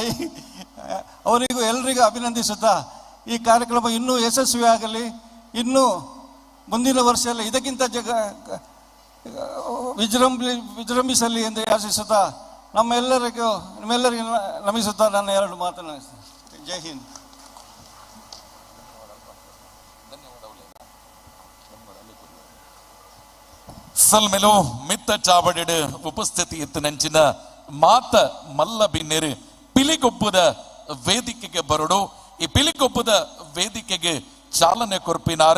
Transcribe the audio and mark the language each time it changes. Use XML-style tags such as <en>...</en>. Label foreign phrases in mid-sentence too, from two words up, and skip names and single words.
<kn>ಅವರಿಗೂ ಎಲ್ಲರಿಗೂ ಅಭಿನಂದಿಸುತ್ತಾ ಈ ಕಾರ್ಯಕ್ರಮ ಇನ್ನೂ ಯಶಸ್ವಿಯಾಗಲಿ, ಇನ್ನೂ ಮುಂದಿನ ವರ್ಷದಲ್ಲಿ ಇದಕ್ಕಿಂತ ವಿಜೃಂಭಿಸಲಿ ಎಂದು ಆಶಿಸುತ್ತಾ ನಿಮ್ಮೆಲ್ಲರಿಗೂ ನಮಿಸುತ್ತಾ ನನ್ನ ಎರಡು ಮಾತನಾಡಿಸ್ತೇನೆ.</kn> <hi>जय हिंद.</hi> <tcy>ಸಲ್ಮೆಲು ಮಿತ್ತ ಚಾವಡಿಡ್ ಉಪಸ್ಥಿತಿ ಇತ್ತು ನೆಂಚಿನ ಮಾತ ಮಲ್ಲ ಬಿನ್ನೆರು ಪಿಲಿಗೊಬ್ಬದ ವೇದಿಕೆಗೆ ಬರಡು. ಈ ಪಿಲಿಗೊಬ್ಬದ ವೇದಿಕೆಗೆ ಚಾಲನೆ ಕೊರ್ಪಿನಾರು.</tcy>